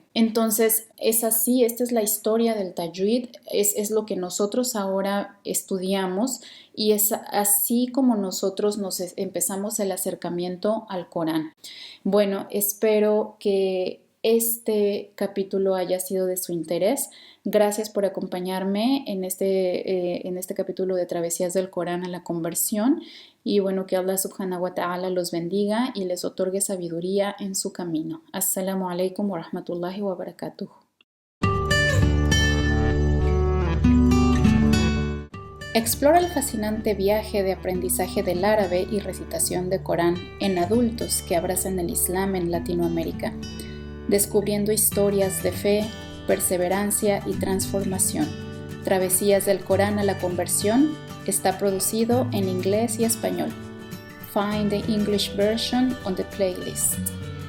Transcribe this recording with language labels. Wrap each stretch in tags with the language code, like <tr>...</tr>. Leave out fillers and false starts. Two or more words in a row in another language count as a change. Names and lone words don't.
<es>Entonces, es así, esta es la historia del tajwid, es lo que nosotros ahora estudiamos y es así como nosotros nos empezamos el acercamiento al Corán. Bueno, espero que este capítulo haya sido de su interés. Gracias por acompañarme en este capítulo de Travesías del Corán a la Conversión y bueno, que</es> <ar>الله سبحانه وتعالى</ar> <es>los bendiga y les otorgue sabiduría en su camino.</es> <ar>السلام عليكم ورحمة الله وبركاته.</ar> <es>Explora el fascinante viaje de aprendizaje del árabe y recitación de Corán en adultos que abrazan el Islam en Latinoamérica, descubriendo historias de fe, perseverancia y transformación. Travesías del Corán a la Conversión está producido en inglés y español.</es> <en>Find the English version on the playlist.</en>